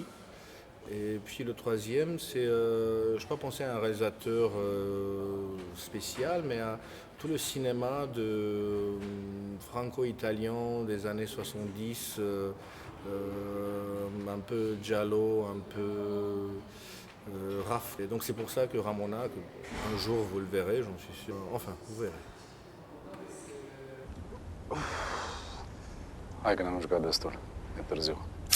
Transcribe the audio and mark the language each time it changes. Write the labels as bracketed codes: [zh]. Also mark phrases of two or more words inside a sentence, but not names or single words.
[fr] Et puis le troisième, je n'ai pas pensé à un réalisateur spécial, mais à tout le cinéma franco-italien des années 70, un peu giallo, un peu raf. Et donc c'est pour ça que Ramona, un jour vous le verrez, j'en suis sûr. Enfin, vous verrez. [ro] Hai că ne-am jucat destul. E târziu.